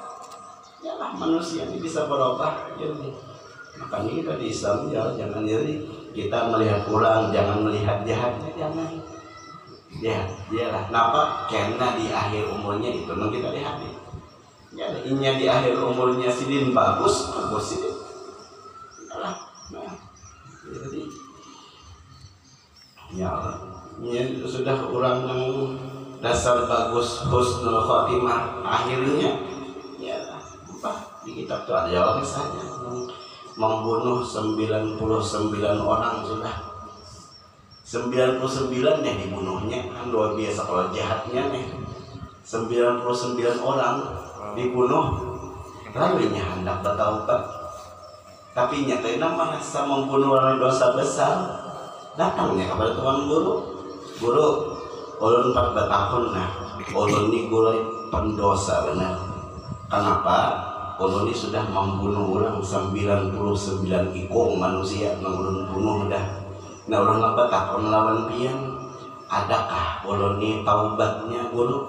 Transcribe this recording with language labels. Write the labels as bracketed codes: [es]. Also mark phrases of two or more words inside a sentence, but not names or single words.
[bjn] Yalah manusia ini bisa berubah. Jadi makanya kita di Islam ya jangan jadi kita melihat orang, jangan melihat jahatnya, jangan. Yalah. Kenapa? Karena di akhir umurnya itu nang kita lihat nih. Ya ini di akhir umurnya sidin bagus sidin. Yalah. Nah, jadi ya ini sudah orang yang dasar bagus [ar] husnul khotimah [bjn] akhirnya ya apa di kitab itu ada jawabnya saja membunuh 99 orang sudah 99 yang dibunuhnya kan luar biasa kalau jahatnya nih 99 orang dibunuh lalu ini hendak bertaubat tapi nyatanya merasa membunuh orang dosa besar datangnya kepada tuan guru ulun 4 tahun nah ulun ini guru pendosa benar. Kenapa? Ulun ini sudah membunuh orang 99 ikung manusia yang ulun bunuh dah. Nah ulun 4 tahun lawan pian adakah ulun ini taubatnya guru?